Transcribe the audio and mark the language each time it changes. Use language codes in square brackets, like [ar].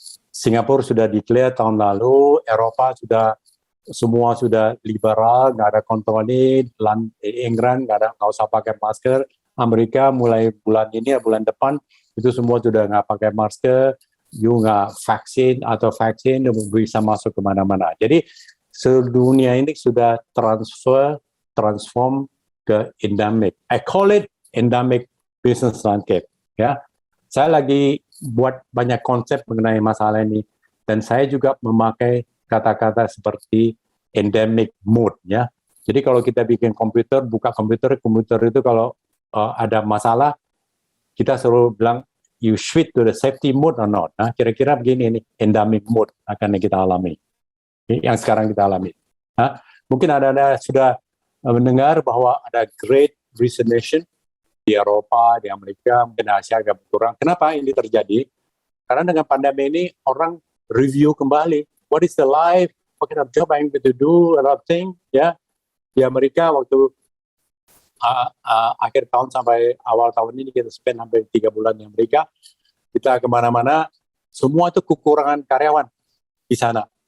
[id] Singapura sudah declare tahun lalu, Eropa semua sudah liberal, nggak ada kontrol ini, Inggris nggak usah pakai masker, Amerika mulai bulan ini ya bulan depan itu semua sudah nggak pakai masker, you nggak vaksin bisa masuk kemana-mana. Jadi seluruh dunia ini sudah transform ke endemic. [en] I call it endemic business landscape. [id] Ya, saya lagi buat banyak konsep mengenai masalah ini dan saya juga memakai kata-kata seperti endemic mode. Ya, jadi kalau kita bikin komputer, buka komputer itu kalau ada masalah kita selalu bilang [en] you switch to the safety mode or not. [id] Nah, kira-kira begini nih, endemic mode akan kita alami. Yang sekarang kita alami. Nah, mungkin Anda sudah mendengar bahwa ada great resignation di Eropa, di Amerika, mungkin Asia agak berkurang. Kenapa ini terjadi? Karena dengan pandemi ini orang review kembali. [en] What is the life? What kind of job I'm going to do? A lot of things. [id] Ya, di Amerika waktu akhir tahun sampai awal tahun ini kita spend hampir 3 bulan di Amerika, kita kemana-mana, semua itu kekurangan karyawan di sana.